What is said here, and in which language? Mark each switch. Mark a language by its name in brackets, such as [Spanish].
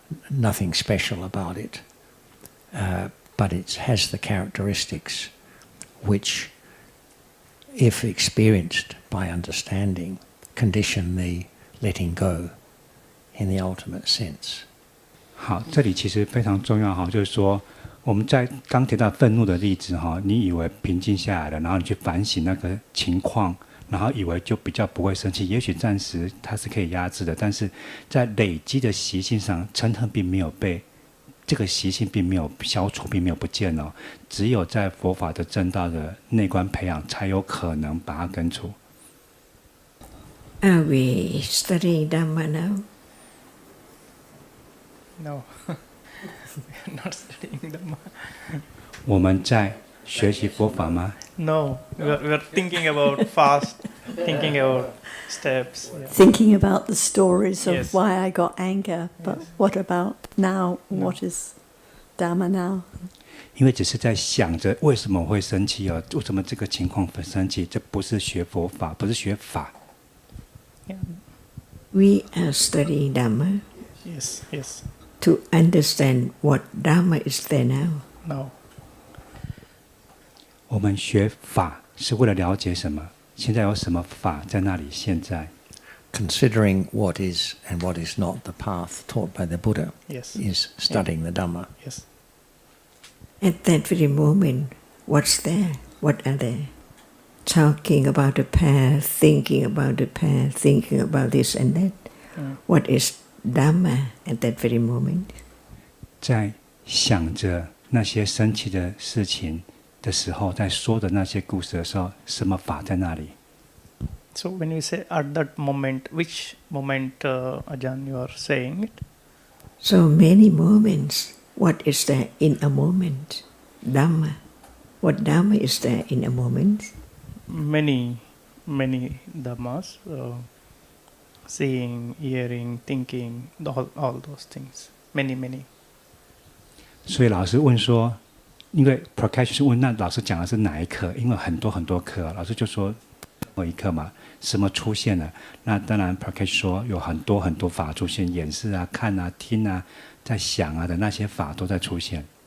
[English] Nothing special about it, but it has the characteristics which, if experienced by understanding, condition the letting go in the ultimate sense. [Chinese] 好，这里其实非常重要哈，就是说我们在刚提到愤怒的例子哈，你以为平静下来了，然后你去反省那个情况，然后以为就比较不会生气，也许暂时它是可以压制的，但是在累积的习性上，嗔恨并没有被这个习性并没有消除，并没有不见哦，只有在佛法的正道的内观培养，才有可能把它根除。 [English] Are we studying Dhamma now? No, we're not studying Dhamma. [Chinese] 我们在学习佛法吗？ [English] No, we're thinking about fast, thinking about steps. Yeah. Thinking about the stories of Yes. why I got anger, but what about now? What is Dhamma now? [Chinese] 因为只是在想着为什么我会生气哦，为什么这个情况会生气？这不是学佛法，不是学法。 Yeah. [English] We are studying Dhamma Yes, yes. to understand what Dhamma is there now. No. [Chinese] 我们学法是为了了解什么？现在有什么法在那里？现在 [English] Considering what is and what is not the path taught by the Buddha Yes. is studying the Dhamma. Yes. At that very moment, what's there? What are they? Talking about the path, thinking about the path, thinking about this and that. What is Dhamma at that very moment? [Chinese] 在想着那些生气的事情的时候，在说的那些故事的时候，什么法在那里？ [English] So when you say at that moment, which moment, Ajahn, you are saying it? So many moments. What is there in a moment? Dhamma. What Dhamma is there in a moment? Many dhammas, seeing, hearing, thinking, all those things. Many. [Chinese] 所以老师问说，因为 prohibited 是问那老师讲的是哪一课？因为很多课，老师就说某一课嘛，什么出现了？那当然 prohibited 说有很多法出现，演示啊、看啊、听啊、在想啊的那些法都在出现。